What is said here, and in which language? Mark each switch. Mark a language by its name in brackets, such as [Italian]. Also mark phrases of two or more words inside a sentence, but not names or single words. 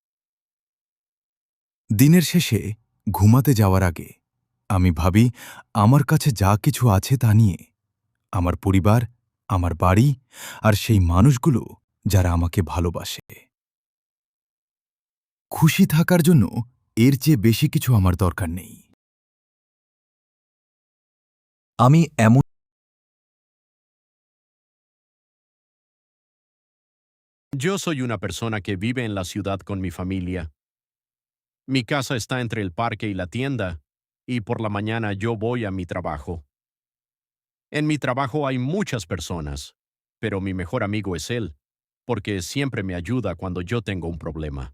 [Bangla] দিনের শেষে ঘুমাতে যাওয়ার আগে আমি ভাবি, আমার কাছে যা কিছু আছে তা নিয়ে, আমার পরিবার, আমার বাড়ি, আর সেই মানুষগুলো যারা আমাকে ভালোবাসে। খুশি থাকার জন্য এর চেয়ে বেশি কিছু আমার দরকার নেই। আমি এমন [Spanish] Yo soy una persona que vive en la ciudad con mi familia. Mi casa está entre el parque y la tienda, y por la mañana yo voy a mi trabajo. En mi trabajo hay muchas personas, pero mi mejor amigo es él, porque siempre me ayuda cuando yo tengo un problema.